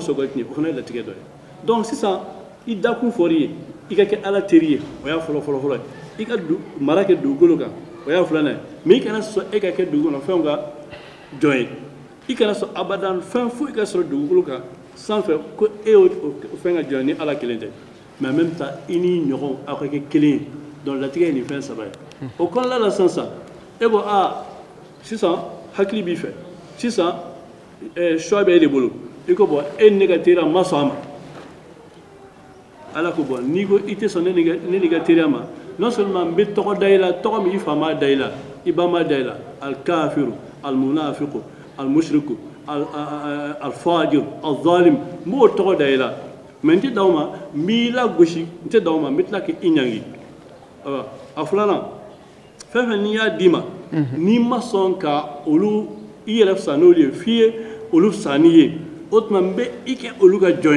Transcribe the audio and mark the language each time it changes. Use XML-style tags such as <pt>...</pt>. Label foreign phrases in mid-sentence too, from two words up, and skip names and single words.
<bm>sɔn ka tiɲɛ o fana ye latigɛ dɔ ye donc sisan i dakun fɔr'i ye i ka kɛ ala teri ye o y'a fɔlɔ fɔlɔ fɔlɔ ye i ka mara kɛ dugukolo kan o y'a filanan ye mais i kana sɔn e ka kɛ dugukolo fɛnw ka jɔn ye i kana sɔn abadan fɛn foyi ka sɔrɔ dugukolo kan sanfɛ ko e y'o fɛn ka jɔn ni ala kelen tɛ mais</bm> <fr>en même temps</fr> <bm>i ni ɲɔgɔn aw ka kɛ kelen ye donc latigɛ ye nin fɛn saba ye o kɔnɔna la sisan e ko sisan hakili b'i fɛ sisan choix bɛ e de bolo i ko bɔn e ni ne ka teriya ma sɔn a ma ala ko bɔn n'i ko i tɛ sɔn ne ni ka teriya ma</bm> <fr>non seulement</fr> <bm>n bɛ tɔgɔ da i la tɔgɔ min i fa m'a da i la i ba m'a da i la</bm> <ar>al-kafiru al-munafiqu al-mushriku al-fajir al-zalim</ar> <bm>n b'o tɔgɔ da i la mais n tɛ da o ma n b'i lagosi n tɛ da o ma n bɛ tila k'i ɲangi a filanan fɛn fɛn n'i y'a d'i ma n'i ma sɔn ka olu i yɛrɛ fisa n'olu ye f'i ye olu fisa n'i ye o tuma n bɛ i kɛ olu ka jɔn</bm>